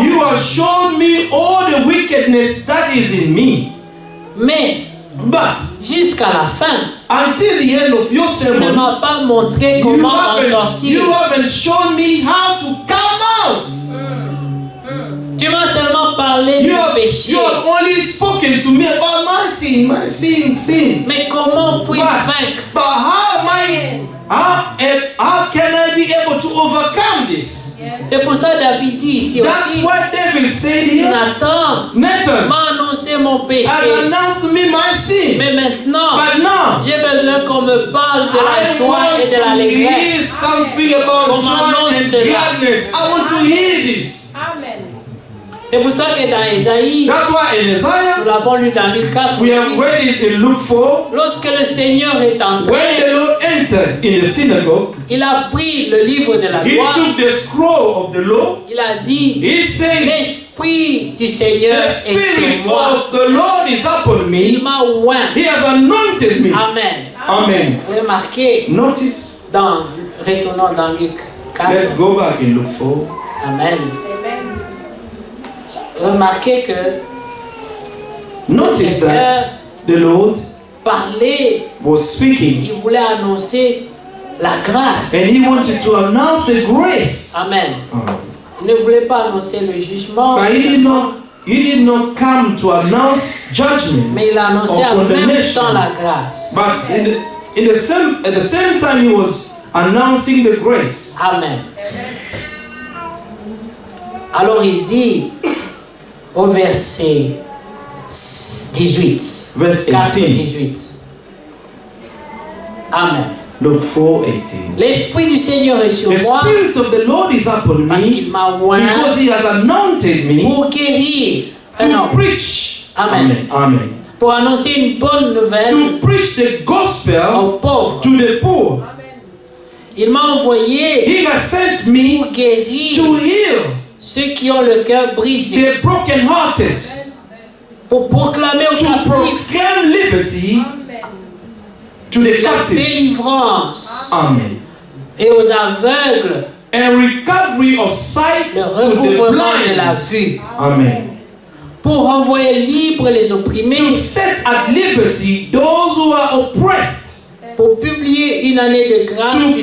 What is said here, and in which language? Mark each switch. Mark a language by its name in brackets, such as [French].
[English] you have shown me all the wickedness that is in me. [French] Mais [English] But [French] jusqu'à la fin, [English] until the end of your [French] tu ne [English] sermon, [French] m'as pas montré comment en sortir. [English] you haven't shown me how to come out. [French] Tu m'as seulement parlé [English] You [French] du [English] have, [French] péché. [English] you have only spoken to me about my sin. [French] Mais comment puis-je [English] But [French] vaincre? [English] how can I be able to overcome this? [French] C'est pour ça que David dit ici [English] That's [French] aussi, [English] why David said here, Nathan Nathan [French] m'a annoncé mon péché. [English] has announced to me my sin. [French] Mais maintenant, [English] But now, [French] j'ai besoin qu'on me parle de la [English] I [French] joie [English] want [French] et de [English] to hear [French] l'allégresse. [English] something about [French] Comment [English] joy and [French] annonce cela? [English] gladness. I want to hear this. Amen. [French] C'est pour ça que dans Ésaïe, [English] That's why in [French] nous [English] Isaiah, [French] l'avons lu dans Luc 4, [English] we have read it in Luke 4. [French] lorsque le Seigneur est [English] When [French] entré, [English] the Lord entered in the synagogue, [French] il a pris le livre de la [English] he [French] loi, [English] took the scroll of the law. [French] il a dit, [English] He said, [French] l'Esprit du Seigneur [English] the [French] est sur [English] Spirit [French] moi. [English] of the Lord is upon [French] Il [English] me. [French] m'a oint. [English] He has anointed me. Amen. Amen. [French] Remarquez, [English] Notice, [French] retournons dans Luc 4. [English] let's go back in Luke 4. Amen. Amen. [French] Remarquez que [English] Notice that the Lord [French] parler, [English] was speaking [French] il voulait annoncer la grâce. [English] and he wanted to announce the grace. Amen. [French] Il ne voulait pas annoncer le jugement, [English] But he did not come to announce judgment [French] mais il a annoncé [English] or [French] en même [English] condemnation. [French] temps la grâce. [English] But at the same time, he was announcing the grace. Amen. [French] Alors il dit au verset 18, [English] Verse 4, 18. 18. Amen. Luke 4:18. [French] L'Esprit du Seigneur est sur [English] The [French] moi [English] Spirit of the Lord is upon [French] parce [English] me [French] qu'il m'a oint [English] because he has anointed me [French] pour guérir, [English] to preach. Amen. Amen. [French] pour annoncer une bonne nouvelle [English] To preach the gospel [French] aux pauvres. [English] to the poor. [French] Il m'a envoyé [English] He has sent me [French] pour guérir [English] to heal [French] ceux qui ont le cœur brisé, [English] the brokenhearted, [French] pour proclamer aux [English] to [French] captifs [English] proclaim liberty to the [French] la [English] captives. [French] délivrance [English] Amen. [French] et aux aveugles [English] And recovery of sight [French] le [English] to the [French] recouvrement de la [English] blind. [French] vue, [English] Amen. [French] pour renvoyer libres les opprimés, [English] To set at liberty those who are oppressed. [French] pour publier une année de grâce du